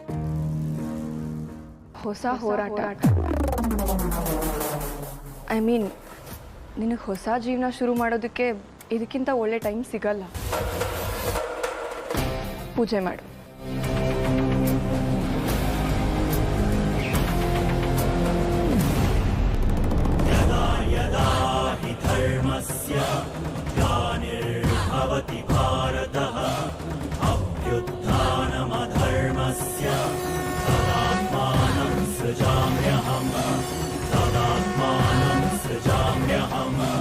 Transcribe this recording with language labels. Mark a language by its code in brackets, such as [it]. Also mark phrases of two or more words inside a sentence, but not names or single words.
[kn] ಹೊಸ ಹೋರಾಟ, [en] I mean [kn] ನಿನಗೆ ಹೊಸ ಜೀವನ ಶುರು ಮಾಡೋದಕ್ಕೆ ಇದಕ್ಕಿಂತ ಒಳ್ಳೆ ಟೈಮ್ ಸಿಗಲ್ಲ. ಪೂಜೆ ಮಾಡು. [sa] धर्मस्य ग्लानिर्भवति भारतः अभ्युत्थानमधर्मस्य तदात्मानं सृजाम्यहम् तदात्मानं सृजाम्यहम्.